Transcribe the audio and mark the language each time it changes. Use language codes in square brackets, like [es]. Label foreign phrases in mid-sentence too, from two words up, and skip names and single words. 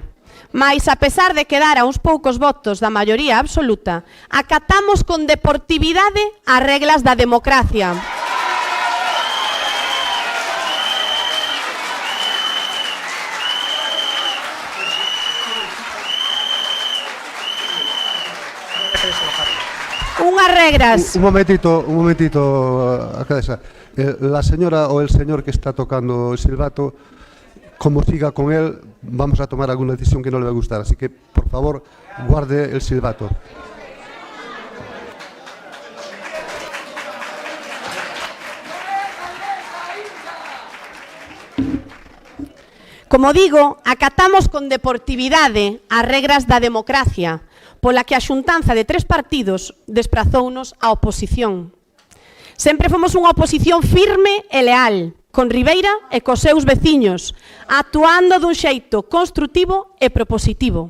[gl] Mais, a pesar de quedar a uns poucos votos da maioría absoluta, acatamos con deportividade as reglas da democracia. Unhas regras. [es] Un momentito, alcaldesa. La señora o el señor que está tocando el silbato, como siga con él, vamos a tomar alguna decisión que no le va a gustar. Así que, por favor, guarde el silbato. [gl] Como digo, acatamos con deportividade as regras da democracia, pola que a xuntanza de 3 partidos desprazounos á oposición. Sempre fomos unha oposición firme e leal, con Ribeira e cos seus veciños, actuando dun xeito construtivo e propositivo.